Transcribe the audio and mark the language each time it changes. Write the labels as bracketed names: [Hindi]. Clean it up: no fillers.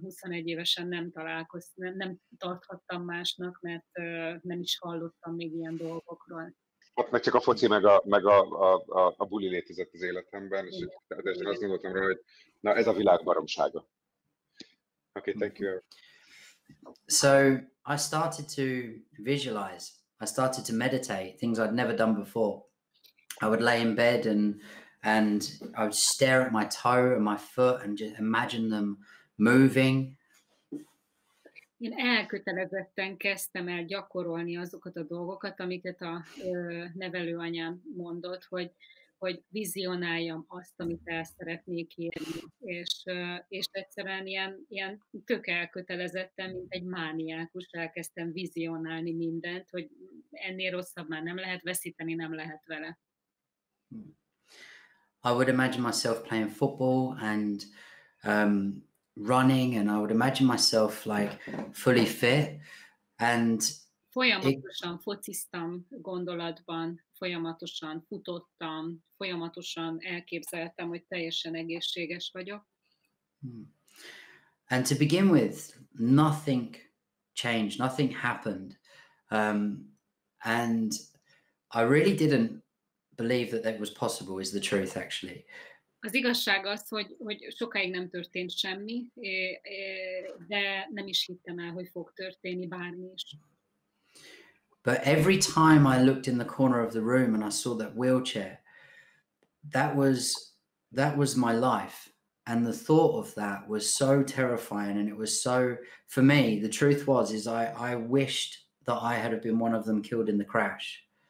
[Hungarian] 21 évesen nem tarthattam másnak, mert nem is hallottam még ilyen dolgokról. Ott meg csak a foci, meg a buli létezett az életemben, és azt gondoltam rá, hogy na ez a világ baromsága. [English] Okay, thank you. So I started to visualize. I started to meditate, things I'd never done before. I would lay in bed and I would stare at my toe and my foot and just imagine them moving. [Hungarian] Én elkötelezetten kezdtem el gyakorolni azokat a dolgokat, amiket a nevelőanyám mondott, hogy vizionáljam azt, amit el szeretnék érni, és egyszerűen ilyen tök elkötelezetten, mint egy mániákus elkezdtem vizionálni mindent, hogy ennél rosszabb már nem lehet, veszíteni nem lehet vele. [English] I would imagine myself playing football and running, and I would imagine myself like fully fit. And [Hungarian] Folyamatosan fociztam gondolatban, folyamatosan futottam, folyamatosan elképzeltem, hogy teljesen egészséges vagyok. [English] And to begin with, nothing changed, nothing happened. And I really didn't believe that was possible, is the truth actually. [Hungarian] Az igazság az, hogy sokáig nem történt semmi, de nem is hittem el, hogy fog történni bármi is. [English] But every time I looked in the corner of the room and I saw that wheelchair, that was my life. And the thought of that was so terrifying, and it was so, for me, the truth was, is I wished that I had been one of them killed in the crash.